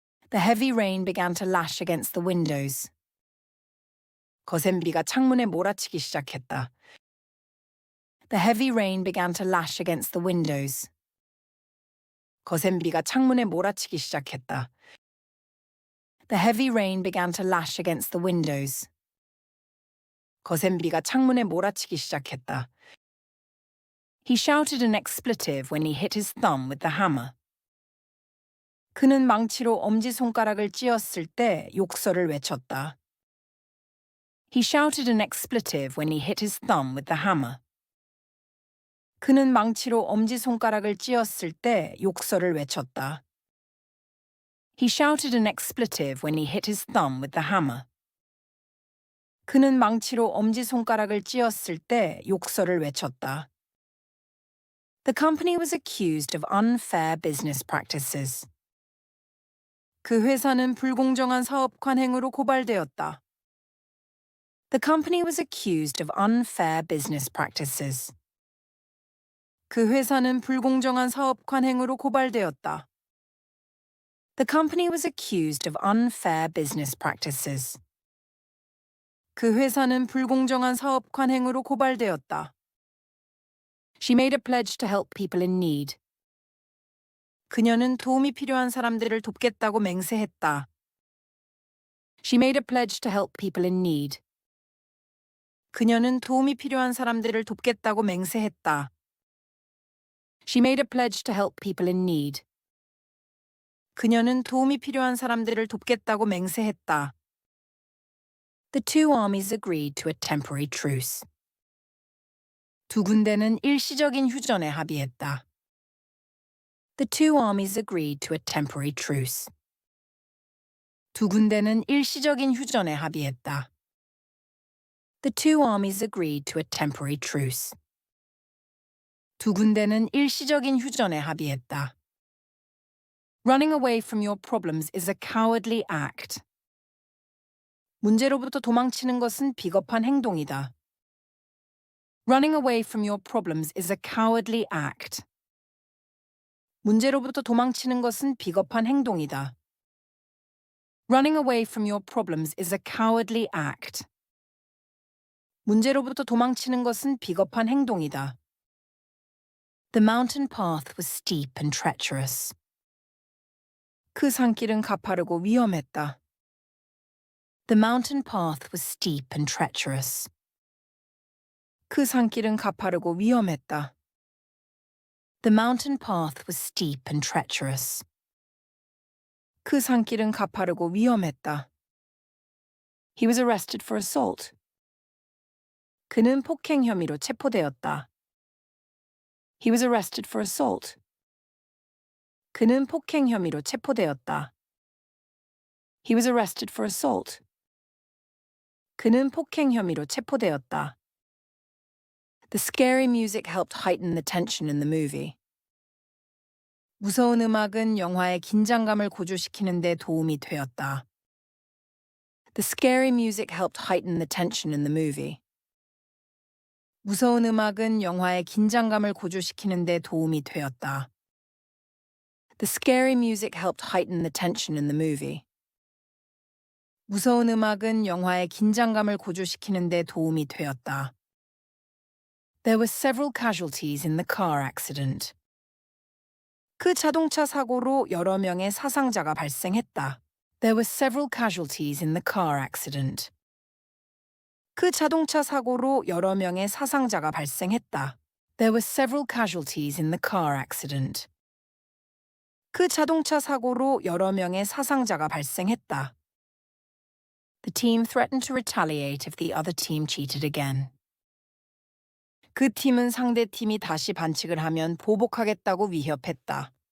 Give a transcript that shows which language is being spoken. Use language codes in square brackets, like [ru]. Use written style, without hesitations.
[en] The heavy rain began to lash against the windows. [ko] 거센 비가 창문에 몰아치기 시작했다. [en] The heavy rain began to lash against the windows. [ko] 거센 비가 창문에 몰아치기 시작했다. [en] The heavy rain began to lash against the windows. [ko] 거센 비가 창문에 몰아치기 시작했다. [en] He shouted an expletive when he hit his thumb with the hammer. [ko] 그는 망치로 엄지손가락을 찧었을 때 욕설을 외쳤다. [en] He shouted an expletive when he hit his thumb with the hammer. [ko] 그는 망치로 엄지손가락을 찧었을 때 욕설을 외쳤다. [en] He shouted an expletive when he hit his thumb with the hammer. [ko] 그는 망치로 엄지손가락을 찧었을 때 욕설을 외쳤다. [en] The company was accused of unfair business practices. [ko] 그 회사는 불공정한 사업 관행으로 고발되었다. [en] The company was accused of unfair business practices. [ko] 그 회사는 불공정한 사업 관행으로 고발되었다. [en] The company was accused of unfair business practices. [ko] 그 회사는 불공정한 사업 관행으로 고발되었다. [en] She made a pledge to help people in need. [ko] 그녀는 도움이 필요한 사람들을 돕겠다고 맹세했다. [en] She made a pledge to help people in need. [ko] 그녀는 도움이 필요한 사람들을 돕겠다고 맹세했다. [en] She made a pledge to help people in need. [ko] 그녀는 도움이 필요한 사람들을 돕겠다고 맹세했다. [en] The two armies agreed to a temporary truce. [ko] 두 군대는 일시적인 휴전에 합의했다. [en] The two armies agreed to a temporary truce. [ko] 두 군대는 일시적인 휴전에 합의했다. [en] The two armies agreed to a temporary truce. [ko] 두 군대는 일시적인 휴전에 합의했다. [en] Running away from your problems is a cowardly act. [ko] 문제로부터 도망치는 것은 비겁한 행동이다. [en] Running away from your problems is a cowardly act. [ko] 문제로부터 도망치는 것은 비겁한 행동이다. [en] Running away from your problems is a cowardly act. [ko] 문제로부터 도망치는 것은 비겁한 행동이다. [en] The mountain path was steep and treacherous. [ko] 그 산길은 가파르고 위험했다. [en] The mountain path was steep and treacherous. [ko] 그 산길은 가파르고 위험했다. [en] The mountain path was steep and treacherous. [ko] 그 산길은 가파르고 위험했다. [en] He was arrested for assault. [ko] 그는 폭행 혐의로 체포되었다. [en] He was arrested for assault. [ko] 그는 폭행 혐의로 체포되었다. [en] He was arrested for assault. [ko] 그는 폭행 혐의로 체포되었다. [en] The scary music helped heighten the tension in the movie. [ko] 무서운 음악은 영화의 긴장감을 고조시키는 데 도움이 되었다. [en] The scary music helped heighten the tension in the movie. [ko] 무서운 음악은 영화의 긴장감을 고조시키는 데 도움이 되었다. [en] The scary music helped heighten the tension in the movie. [ko] 무서운 음악은 영화의 긴장감을 고조시키는 데 도움이 되었다. [en] There were several casualties in the car accident. [ko] 그 자동차 사고로 여러 명의 사상자가 발생했다. [en] There were several casualties in the car accident. [ko] 그 자동차 사고로 여러 명의 사상자가 발생했다. [en] There were several casualties in the car accident. [ko] 그 자동차 사고로 여러 명의 사상자가 발생했다. [en] The team threatened to retaliate if the other team cheated again. [ko] 그 팀은 상대 팀이 다시 반칙을 하면 보복하겠다고 위협했다.